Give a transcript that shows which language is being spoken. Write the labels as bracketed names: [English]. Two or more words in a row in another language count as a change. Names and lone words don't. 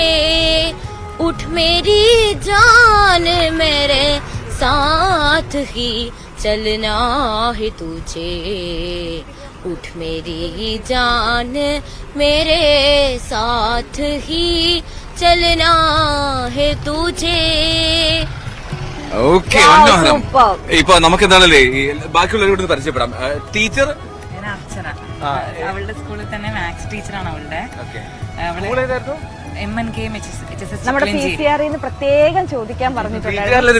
[Hindi] उठ मेरी जान मेरे साथ ही चलना है तुझे. उठ मेरी जान मेरे साथ ही चलना है तुझे. [Malayalam] ഓക്കെ, ഇപ്പൊ നമുക്ക് എന്താണല്ലേ ബാക്കിയുള്ളവരോട് പരിചയപ്പെടാം. ടീച്ചർ അർച്ചന, അവളുടെ സ്കൂളിൽ തന്നെ [English] maths teacherആണ് [Malayalam] അവളുടെ. നമ്മുടെ PCR പ്രത്യേകം ചോദിക്കാൻ പറഞ്ഞിട്ടുണ്ട്.